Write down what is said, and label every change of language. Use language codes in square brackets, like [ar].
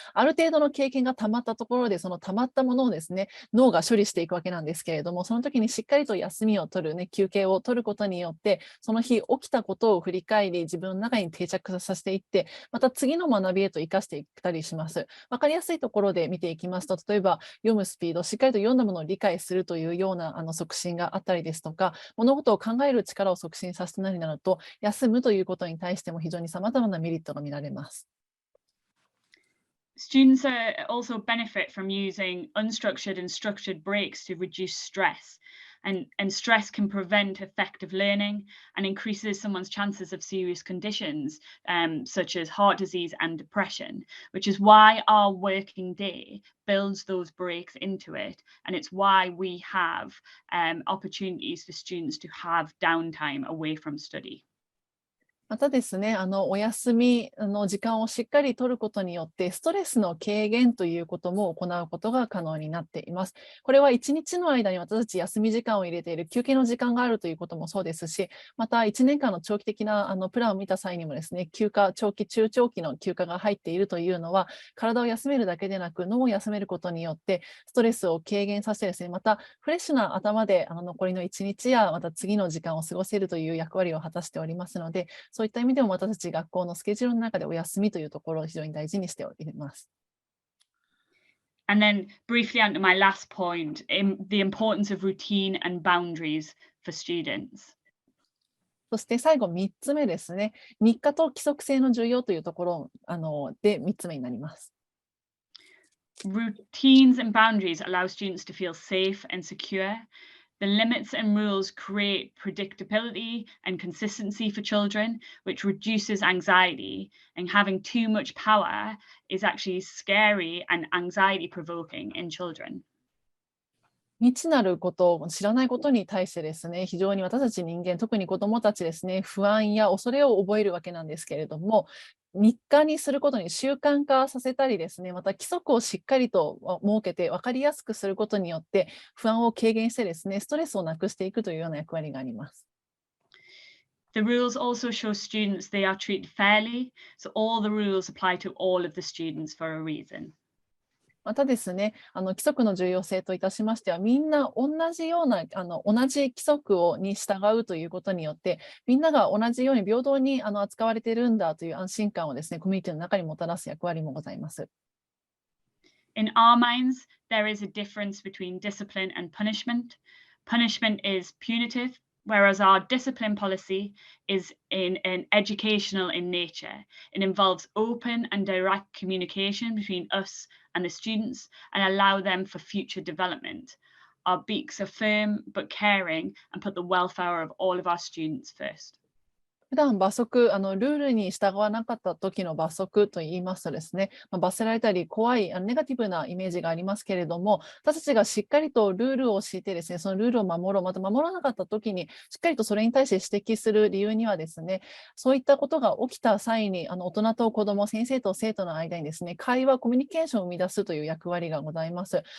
[ja] ある程度の経験がたまったところで、そのたまったものをですね、脳が処理していくわけなんですけれども、その時にしっかりと休みを取る、ね、休憩を取ることによって、その日起きたことを振り返り、自分の中に定着化させていって、また次の学びへと生かしていったりします。わかりやすいところで見ていきますと、例えば読むスピード、しっかりと読んだものを理解するというような促進があったりですとか、物事を考える力を促進させてなりなると、休むということに対しても非常にさまざまなメリットが見られます。 [en] Students also benefit from using unstructured and structured breaks to reduce stress. And stress can prevent effective learning and increases someone's chances of serious conditions, such as heart disease and depression, which is why our working day builds those breaks into it. And it's why we have opportunities for students to have downtime away from study. [ja] またですね、お休みの時間をしっかり取ることによって、ストレスの軽減ということも行うことが可能になっています。これは1日の間に私たち休み時間を入れている休憩の時間があるということもそうですし、また1年間の長期的なプランを見た際にもですね、休暇、長期、中長期の休暇が入っているというのは、体を休めるだけでなく、脳を休めることによって、ストレスを軽減させてですね、またフレッシュな頭で残りの1日や、また次の時間を過ごせるという役割を果たしておりますので、そういった意味でも私たち学校のスケジュールの中でお休みというところを非常に大事にしております。 [en] And then briefly onto my last point, the importance of routine and boundaries for students. [ja] そして最後3つ目ですね。日課と規則性の重要というところで3つ目になります。 [en] Routines and boundaries allow students to feel safe and secure. The limits and rules create predictability and consistency for children, which reduces anxiety. And having too much power is actually scary and anxiety-provoking in children. [ja] 未知なること、知らないことに対してですね、非常に私たち人間、特に子どもたちですね、不安や恐れを覚えるわけなんですけれども、日課にすることに習慣化させたりですね、また規則をしっかりと設けて分かりやすくすることによって不安を軽減してですね、ストレスをなくしていくというような役割があります。 [en] The rules also show students they are treated fairly, so all the rules apply to all of the students for a reason. [ja] またですね、規則の重要性といたしましては、みんな同じような同じ規則に従うということによって、みんなが同じように平等に扱われているんだという安心感をですね、コミュニティの中にもたらす役割もございます。 [en] In our minds, there is a difference between discipline and punishment. Punishment is punitive, whereas our discipline policy is educational in nature. It involves open and direct communication between us and the students and allow them for future development. Our beaks are firm but caring and put the welfare of all of our students first. [ja] 普段罰則、ルールに従わなかった時の罰則といいますとですね、罰せられたり怖いネガティブなイメージがありますけれども、私たちがしっかりとルールを敷いてですね、そのルールを守ろう、また守らなかった時にしっかりとそれに対して指摘する理由にはですね、そういったことが起きた際に大人と子ども、先生と生徒の間にですね、会話、コミュニケーションを生み出すという役割がございます。